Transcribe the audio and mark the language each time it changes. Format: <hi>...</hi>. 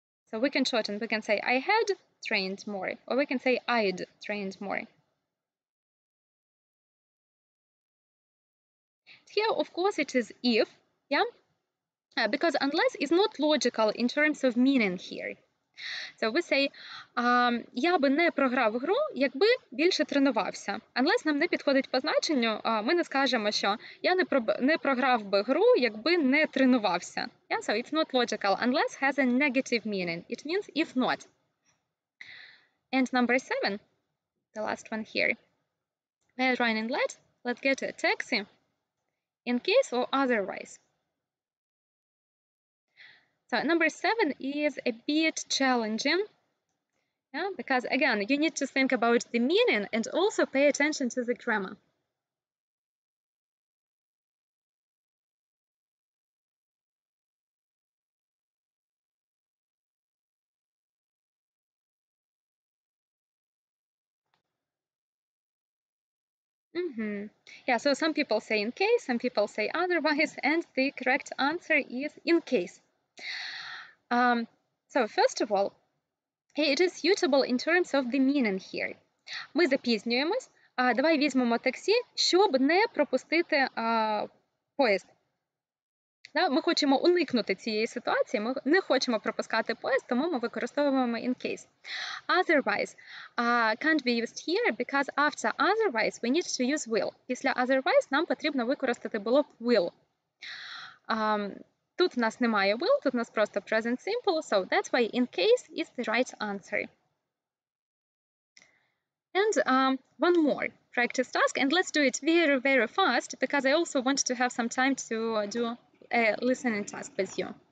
<en>So we can shorten, we can say I had trained more, or we can say I'd trained more. Here, of course, it is if, yeah, because unless is not logical in terms of meaning here. So we say,</en> <uk>я би не програв гру, якби більше тренувався. Unless нам не підходить по значенню, ми не скажемо, що я не програв би гру, якби не тренувався.</uk> <en>Yeah, so it's not logical. Unless has a negative meaning. It means if not. And number 7, the last one here. We're running late, let's get a taxi. In case or otherwise. So number 7 is a bit challenging, yeah, because again, you need to think about the meaning and also pay attention to the grammar. Yeah, so some people say in case, some people say otherwise, and the correct answer is in case. So first of all, it is suitable in terms of the meaning here.</en> <uk>Ми запізнюємось, давай візьмемо таксі, щоб не пропустити поїзд. Ми хочемо уникнути цієї ситуації, ми не хочемо пропускати поїзд, тому ми використовуємо in case. Otherwise can't be used here because after otherwise we need to use will. Після otherwise нам потрібно використати було б will. Тут в нас немає will, тут в нас просто</uk> <en>present simple, so that's why in case is the right answer. And one more practice task, and let's do it very, very fast because I also want to have some time to do a listening task with you.</en>